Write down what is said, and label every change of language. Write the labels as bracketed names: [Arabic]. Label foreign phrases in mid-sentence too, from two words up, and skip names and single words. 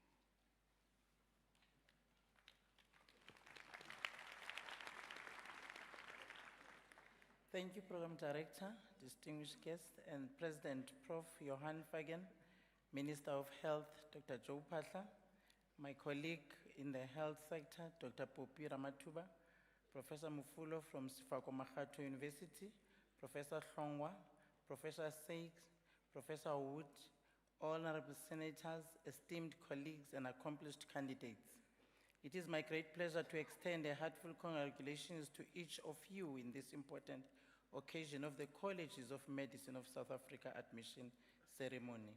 [English] Thank you, Program Director, distinguished guests, and President Prof. Johan Fagan, Minister of Health, Dr. Joe Patla, my colleague in the health sector, Dr. Popi Ramatuba, Professor Mufulo from Sifako Makgatho University, Professor Hlongwa, Professor Sykes, Professor Wood, honorable senators, esteemed colleagues, and accomplished candidates. It is my great pleasure to extend a heartfelt congratulations to each of you in this important occasion of the Colleges of Medicine of South Africa admission ceremony.